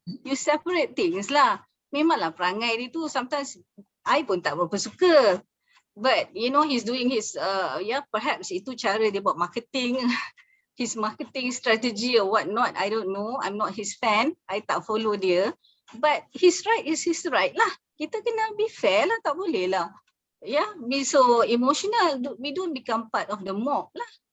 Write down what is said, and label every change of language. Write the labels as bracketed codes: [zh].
[en] You separate things [ms] lah. Memanglah perangai dia tu sometimes I pun tak berapa suka. [en] But you know he's doing his perhaps [ms] itu cara dia buat [en] marketing, his marketing strategy or what not, I don't know. I'm not his fan. I tak follow dia. But his right is his right lah. [ms] Kita kena [en] be fair [ms] lah, tak boleh lah. [en] Yeah, be so emotional. We don't become part of the mob lah.